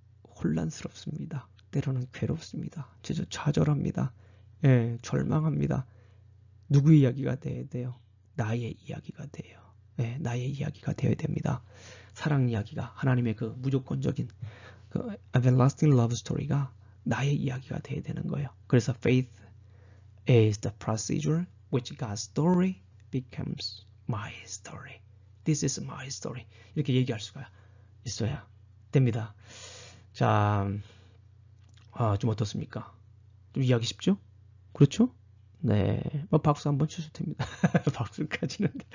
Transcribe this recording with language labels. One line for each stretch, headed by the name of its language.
Korean: 혼란스럽습니다. 때로는 괴롭습니다. 좌절합니다. 예, 절망합니다. 누구 이야기가 돼야 돼요? 나의 이야기가 돼요. 예, 나의 이야기가 되어야 됩니다. 사랑 이야기가 하나님의 그 무조건적인 그
English: everlasting love story
Korean: 가 나의 이야기가 돼야 되는 거예요.
English: 그래서 faith is the procedure which God's story becomes my story. This is my story.
Korean: 이렇게 얘기할 수가 있어야 됩니다. 자, 좀 어떻습니까? 좀 이해하기 쉽죠? 그렇죠? 네, 뭐 박수 한번 주셔도 됩니다. 박수까지는.